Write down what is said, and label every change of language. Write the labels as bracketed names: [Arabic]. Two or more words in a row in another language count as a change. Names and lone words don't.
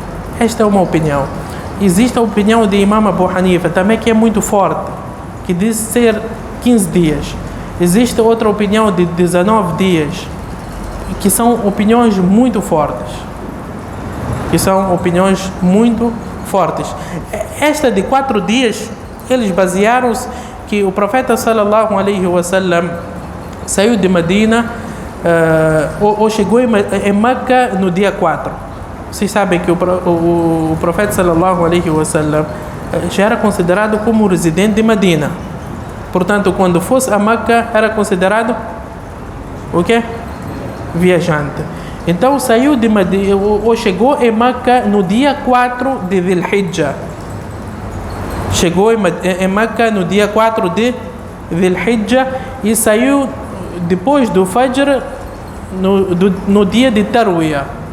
[Portuguese] Existe a opinião de Imam Abu Hanifa também, que é muito forte, que diz ser 15 dias. Existe outra opinião de 19 dias, que são opiniões muito fortes. Esta de 4 dias, eles basearam-se que o profeta [Arabic] صلى الله عليه وسلم [Portuguese] saiu de Medina ou chegou em Meca no dia 4. Vocês sabem que o profeta [Arabic] صلى الله عليه وسلم [Portuguese] já era considerado como residente de Medina. Portanto, quando fosse a Meca, era considerado o quê? Viajante. Então, saiu de Medina, ou chegou em Meca no dia 4 de Dhul-Hijjah. Chegou em Meca no dia 4 de Dhul-Hijjah e saiu depois do Fajr no dia de Tarwiyah.